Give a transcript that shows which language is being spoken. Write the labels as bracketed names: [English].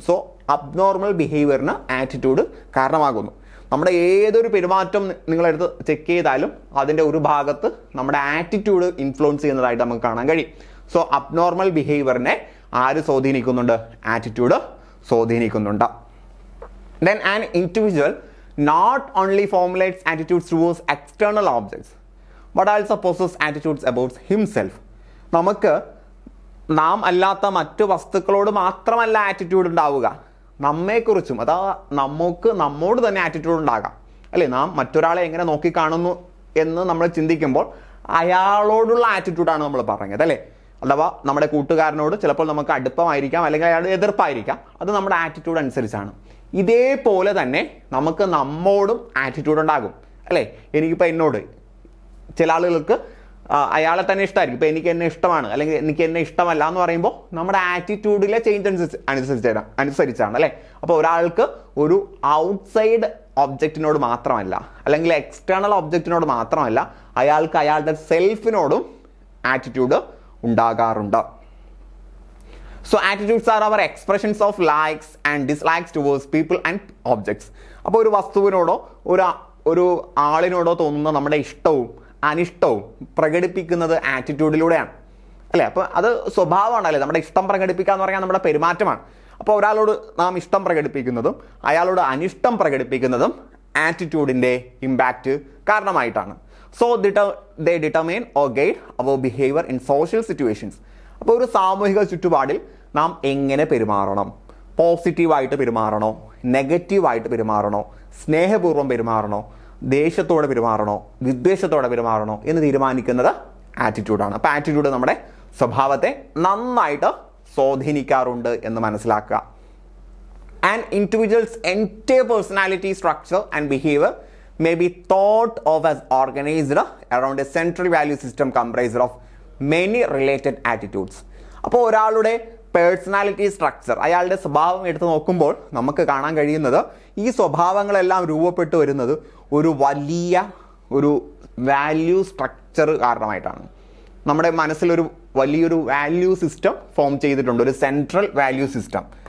[Malayalam] So abnormal ബിഹേവിയറിന് attitude കാരണമാകുന്നു. നമ്മുടെ ഏതൊരു പെരുമാറ്റം നിങ്ങളെടുത്ത് ചെക്ക് ചെയ്താലും അതിൻ്റെ ഒരു ഭാഗത്ത് നമ്മുടെ ആറ്റിറ്റ്യൂഡ് ഇൻഫ്ലുവൻസ് ചെയ്യുന്നതായിട്ട് നമുക്ക് കാണാൻ കഴിയും. സോ അബ്നോർമൽ ബിഹേവിയറിനെ ആര് സ്വാധീനിക്കുന്നുണ്ട്? ആറ്റിറ്റ്യൂഡ് സ്വാധീനിക്കുന്നുണ്ട്. [English] Then an individual not only formulates attitudes towards external objects but also possesses attitudes about himself. [Malayalam] നമുക്ക് നാം അല്ലാത്ത മറ്റു വസ്തുക്കളോട് മാത്രമല്ല ആറ്റിറ്റ്യൂഡ് ഉണ്ടാവുക, നമ്മെക്കുറിച്ചും അതാ നമ്മോട് തന്നെ ആറ്റിറ്റ്യൂഡ് ഉണ്ടാകാം അല്ലേ. നാം മറ്റൊരാളെ എങ്ങനെ നോക്കിക്കാണുന്നു എന്ന് നമ്മൾ ചിന്തിക്കുമ്പോൾ അയാളോടുള്ള ആറ്റിറ്റ്യൂഡാണ് നമ്മൾ പറഞ്ഞത് അല്ലേ. അഥവാ നമ്മുടെ കൂട്ടുകാരനോട് ചിലപ്പോൾ നമുക്ക് അടുപ്പമായിരിക്കാം, അല്ലെങ്കിൽ അയാളുടെ എതിർപ്പായിരിക്കാം, അത് നമ്മുടെ ആറ്റിറ്റ്യൂഡ് അനുസരിച്ചാണ്. ഇതേപോലെ തന്നെ നമുക്ക് നമ്മോടും ആറ്റിറ്റ്യൂഡ് ഉണ്ടാകും അല്ലേ. എനിക്കിപ്പോൾ എന്നോട് ചില ആളുകൾക്ക് അയാളെ തന്നെ ഇഷ്ടമായിരിക്കും, ഇപ്പോൾ എനിക്ക് എന്നെ ഇഷ്ടമാണ് അല്ലെങ്കിൽ എനിക്ക് എന്നെ ഇഷ്ടമല്ല എന്ന് പറയുമ്പോൾ നമ്മുടെ ആറ്റിറ്റ്യൂഡിലെ ചേഞ്ച് അനുസരിച്ചാണ് അല്ലേ. അപ്പോൾ ഒരാൾക്ക് ഒരു ഔട്ട്സൈഡ് ഒബ്ജക്റ്റിനോട് മാത്രമല്ല അല്ലെങ്കിൽ എക്സ്റ്റേണൽ ഒബ്ജക്റ്റിനോട് മാത്രമല്ല, അയാൾക്ക് അയാളുടെ സെൽഫിനോടും ആറ്റിറ്റ്യൂഡ് ഉണ്ടാകാറുണ്ട്. [English] So attitudes are our expressions of likes and dislikes towards people and objects. [Malayalam] അപ്പോൾ ഒരു വസ്തുവിനോടോ ഒരു ആളിനോടോ തോന്നുന്ന നമ്മുടെ ഇഷ്ടവും അനിഷ്ടവും പ്രകടിപ്പിക്കുന്നത് ആറ്റിറ്റ്യൂഡിലൂടെയാണ് അല്ലേ. അപ്പോൾ അത് സ്വഭാവമാണ് അല്ലേ. നമ്മുടെ ഇഷ്ടം പ്രകടിപ്പിക്കുക എന്ന് പറഞ്ഞാൽ നമ്മുടെ പെരുമാറ്റമാണ്. അപ്പോൾ ഒരാളോട് നാം ഇഷ്ടം പ്രകടിപ്പിക്കുന്നതും അയാളോട് അനിഷ്ടം പ്രകടിപ്പിക്കുന്നതും ആറ്റിറ്റ്യൂഡിൻ്റെ impact കാരണമായിട്ടാണ്. [English] So they determine or guide our behavior in social situations. [Malayalam] അപ്പോൾ ഒരു സാമൂഹിക ചുറ്റുപാടിൽ നാം എങ്ങനെ പെരുമാറണം, പോസിറ്റീവായിട്ട് പെരുമാറണോ, നെഗറ്റീവായിട്ട് പെരുമാറണോ, സ്നേഹപൂർവ്വം പെരുമാറണോ, ദേഷ്യത്തോടെ പെരുമാറണോ, വിദ്വേഷത്തോടെ പെരുമാറണോ എന്ന് തീരുമാനിക്കുന്നത് ആറ്റിറ്റ്യൂഡാണ്. അപ്പോൾ ആറ്റിറ്റ്യൂഡ് നമ്മുടെ സ്വഭാവത്തെ നന്നായിട്ട് സ്വാധീനിക്കാറുണ്ട് എന്ന് മനസ്സിലാക്കുക. [English] An individual's entire personality structure and behavior may be thought of as organized around a central value system comprised of many related attitudes. [Malayalam] അപ്പോൾ ഒരാളുടെ പേഴ്സണാലിറ്റി സ്ട്രക്ചർ, അയാളുടെ സ്വഭാവം എടുത്ത് നോക്കുമ്പോൾ നമുക്ക് കാണാൻ കഴിയുന്നത് ഈ സ്വഭാവങ്ങളെല്ലാം രൂപപ്പെട്ടു വരുന്നത് ഒരു വലിയൊരു വാല്യൂ സ്ട്രക്ചർ കാരണമായിട്ടാണ്. നമ്മുടെ മനസ്സിലൊരു വലിയൊരു വാല്യൂ സിസ്റ്റം ഫോം ചെയ്തിട്ടുണ്ട്, ഒരു സെൻട്രൽ വാല്യൂ സിസ്റ്റം.